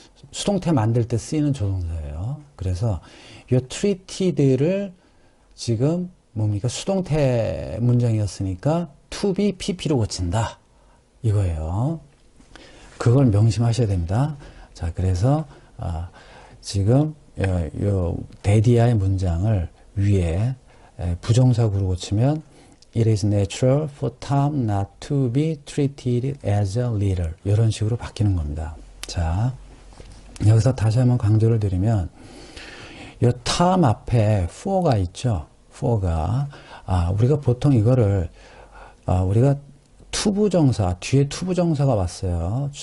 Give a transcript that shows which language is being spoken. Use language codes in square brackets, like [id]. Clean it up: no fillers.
[ko] 수동태 만들 때 쓰이는 조동사예요. 그래서 이 treated를 지금 뭡니까? 수동태 문장이었으니까 to be pp로 고친다. 이거예요. 그걸 명심하셔야 됩니다. 자, 그래서 지금 요 데디아의 문장을 위에 부정사구로 고치면 [en] It is natural for Tom not to be treated as a leader. [ko] 이런 식으로 바뀌는 겁니다. 자, 여기서 다시 한번 강조를 드리면 이 Tom 앞에 for가 있죠. for가 우리가 보통 이거를 우리가 투부정사 뒤에 투부정사가 왔어요.